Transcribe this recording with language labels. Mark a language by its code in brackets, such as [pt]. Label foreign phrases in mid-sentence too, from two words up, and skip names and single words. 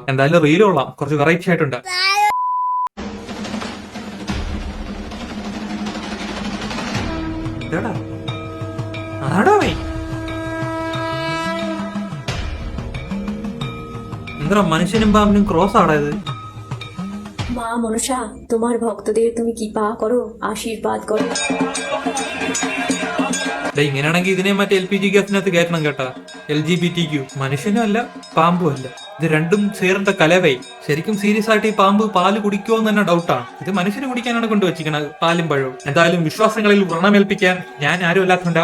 [ml] എന്തായാലും റീൽ കൊള്ളാം, കുറച്ച് വെറൈറ്റി ആയിട്ടുണ്ട്. എന്താ മനുഷ്യനും പാമ്പിനും ക്രോസ് ആടായത്? [bn] মা মনসা, তোমার ভক্তদের তুমি কৃপা করো, আশীর্বাদ করো. [ml] ഇങ്ങനെയാണെങ്കിൽ ഇതിനെ മറ്റേ LPG ഗ്യാസിനകത്ത് കയറ്റണം കേട്ടാ. LGBTQ മനുഷ്യനും അല്ല പാമ്പും അല്ല, ഇത് രണ്ടും ചേർന്ന കലവേ. ശരിക്കും സീരിയസ് ആയിട്ട് ഈ പാമ്പ് പാല് കുടിക്കുമോ എന്ന് തന്നെ ഡൗട്ടാണ്. ഇത് മനുഷ്യന് കുടിക്കാനാണ് കൊണ്ടുവച്ചിരിക്കണത്, പാലും പഴവും. എന്തായാലും വിശ്വാസങ്ങളിൽ വ്രണമേൽപ്പിക്കാൻ ഞാൻ ആരും അല്ലാത്തുണ്ടാവും.